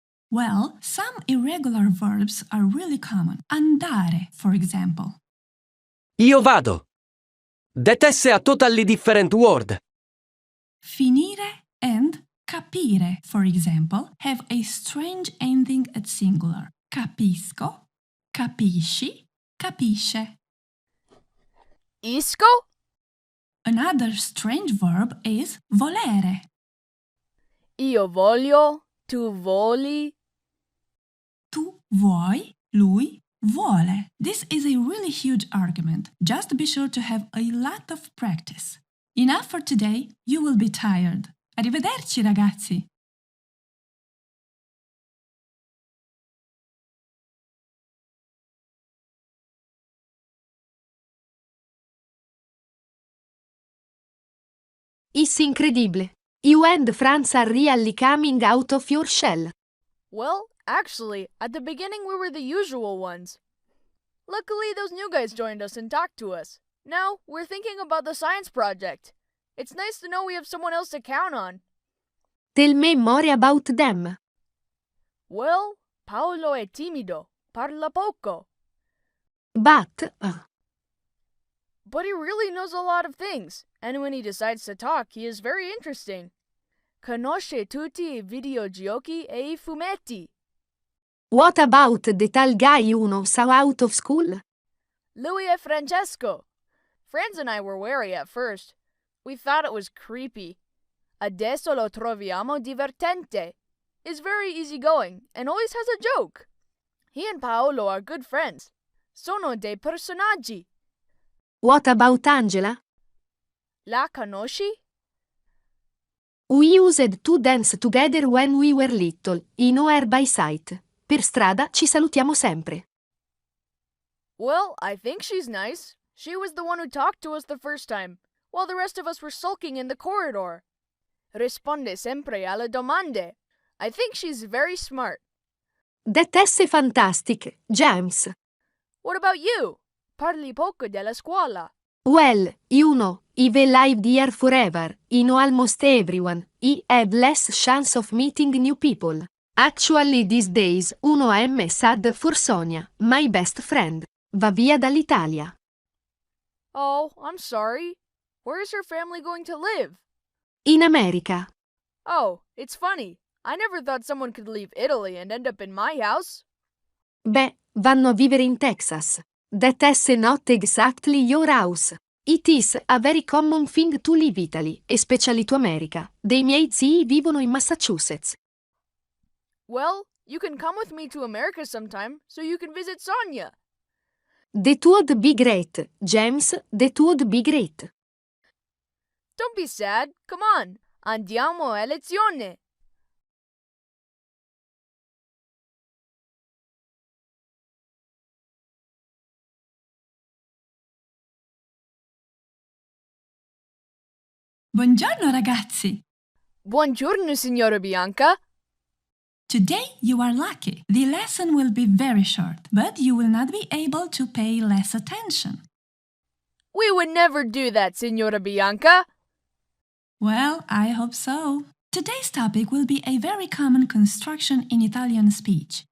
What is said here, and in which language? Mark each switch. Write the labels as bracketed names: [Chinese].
[English] Well, some irregular verbs are really common. Andare, for example. [Italian] Io vado. [English] That is a totally different word. Finire and capire, for example, have a strange ending at singular. [Italian] Capisco, capisci, capisce. Isco? [English] Another strange verb is volere. [Italian] Io voglio, tu voli. Tu vuoi, lui vuole. [English] This is a really huge argument. Just be sure to have a lot of practice. Enough for today, you will be tired. Arrivederci ragazzi! It's incredible. You and France are really coming out of your shell. Well, actually, at the beginning we were the usual ones. Luckily, those new guys joined us and talked to us. Now, we're thinking about the science project. It's nice to know we have someone else to count on. Tell me more about them. [Italian] Well, Paolo è timido, parla poco. [English] But, But he really knows a lot of things, and when he decides to talk, he is very interesting. [Italian] Conosce tutti I videogiochi e I fumetti. [English] what about the tall guy you know saw out of school? [Italian] Lui e Francesco. [English] Franz and I were wary at first. We thought it was creepy. [Italian] Adesso lo troviamo divertente. [English] Is very easygoing and always has a joke. He and Paolo are good friends. [Italian] Sono dei personaggi. [English] What about Angela? [Italian] La conosci? [English] We used to dance together when we were little, I know her by sight. [Italian] Per strada ci salutiamo sempre. [English] Well, I think she's nice. She was the one who talked to us the first time, while the rest of us were sulking in the corridor. Risponde sempre alle domande. I think she's very smart. That's fantastic, James. What about you? [Italian] Parli poco della scuola. [English] Well, you know, I've lived here forever. I know almost everyone. I have less chance of meeting new people. Actually, these days, uno am sad for Sonia, my best friend. [Italian] Va via dall'Italia. [English] Oh, I'm sorry. Where is her family going to live? In America. Oh, it's funny. I never thought someone could leave Italy and end up in my house. [Italian] Beh, vanno a vivere in Texas. [English] That's not exactly your house. It is a very common thing to leave Italy, especially to America. [Italian] Dei miei zii vivono in Massachusetts. [English] Well, you can come with me to America sometime so you can visit Sonia. That would be great, James. That would be great. Don't be sad. Come on. [Italian] Andiamo a lezione. Buongiorno ragazzi! Buongiorno, signora Bianca. [English] Today you are lucky. The lesson will be very short, but you will not be able to pay less attention. We would never do that, signora Bianca. Well, I hope so. Today's topic will be a very common construction in Italian speech.